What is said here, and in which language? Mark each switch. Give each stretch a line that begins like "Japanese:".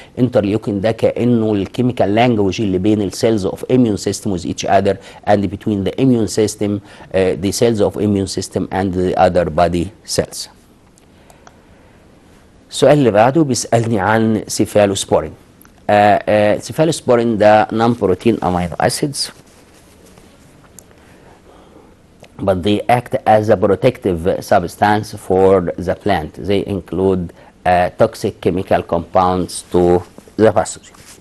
Arabic: الانترليوكين ده كانه
English: الكيميكال لانجوج اللي بين السيلز of immune system with each other and between the immune system the cells of immune system and the other body cells.
Arabic: السؤال اللي بعده بيسالني عن سيفالوسبورين.
English: Cephalosporin ده non protein amino acids but they act as a protective substance for the plant. They include toxic chemical compounds to the pathogen.